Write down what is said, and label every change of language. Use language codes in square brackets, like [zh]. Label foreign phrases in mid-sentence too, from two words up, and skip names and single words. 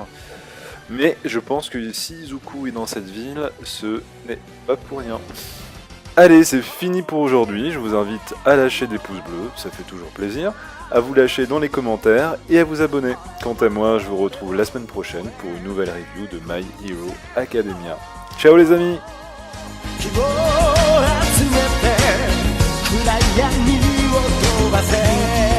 [fr] Mais je pense que si Izuku est dans cette ville, ce n'est pas pour rien. Allez, c'est fini pour aujourd'hui. Je vous invite à lâcher des pouces bleus, ça fait toujours plaisir, à vous lâcher dans les commentaires et à vous abonner. Quant à moi, je vous retrouve la semaine prochaine pour une nouvelle review de My Hero Academia. Ciao les amis! [ja] 希望を集めて暗闇を飛ばせ